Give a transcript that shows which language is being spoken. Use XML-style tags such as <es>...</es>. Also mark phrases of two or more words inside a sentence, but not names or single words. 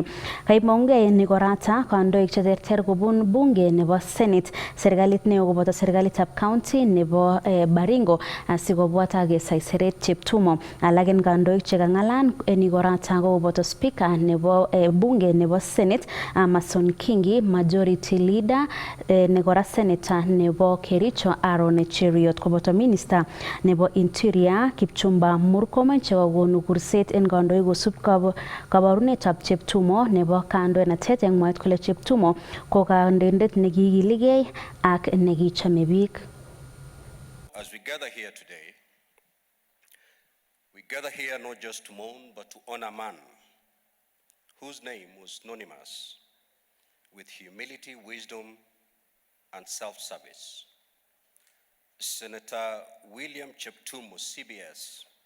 <kln>Kaimongei en igorata kandoik cheterter kobun bunge nebo Senate, serikalit neo koboto serikalitab county nebo Baringo asikobwat kesaiseret Cheptumo. Alak en kandoik chekang'alan en igorata ko koboto speaker nebo bunge nebo Senate Amason Kingi,</kln> <en>majority leader</en> <kln>nekora senator nebo Kericho Aaron Cheriot, koboto minister nebo interior Kipchumba Murkomen chekakonu kurset en kandoik kosub kabarunetab Cheptumo nebo kandoinatet en mwaet kole Cheptumo ko kandoindet nekikiligei ak nekichame biik.</kln> <en>As we gather here today, we gather here not just to mourn, but to honor a man whose name was synonymous with humility, wisdom, and self-service. Senator William Cheptumo, CBS.</en>